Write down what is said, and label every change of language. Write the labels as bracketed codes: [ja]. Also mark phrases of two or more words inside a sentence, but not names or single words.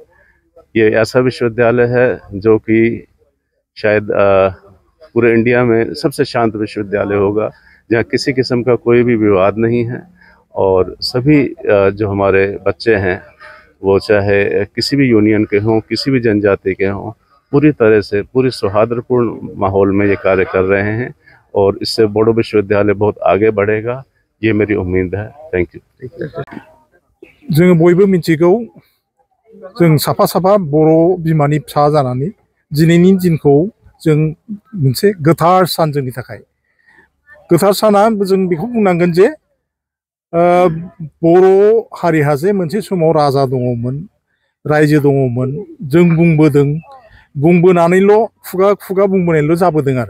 [hi] ये ऐसा विश्वविद्यालय है जो कि शायद पूरे इंडिया में सबसे शांत विश्वविद्यालय होगा, जहाँ किसी किस्म का कोई भी विवाद नहीं है और सभी जो हमारे बच्चे हैं वो चाहे किसी भी यूनियन के हों, किसी भी जनजाति के हों, पूरी तरह से पूरी सौहार्दपूर्ण माहौल में ये कार्य कर रहे हैं और इससे बोडो विश्वविद्यालय बहुत आगे बढ़ेगा, ये मेरी उम्मीद है। [en] thank you. [brx] जों बयबो मिथिगौ जों साफा साफा बर' बिमानि फिसा जानानै दिनैनि दिनखौ जों मोनसे गोथार सान जोंनि थाखाय। गोथार साना जों बेखौ बुंनांगोन जे बर' हारिहा जे मोनसे समाव राजा दङमोन, रायजो दङमोन, जों बुंबोदों, बुंबोनानैल' खुगा खुगा बुंबोनायल' जाबोदों आरो।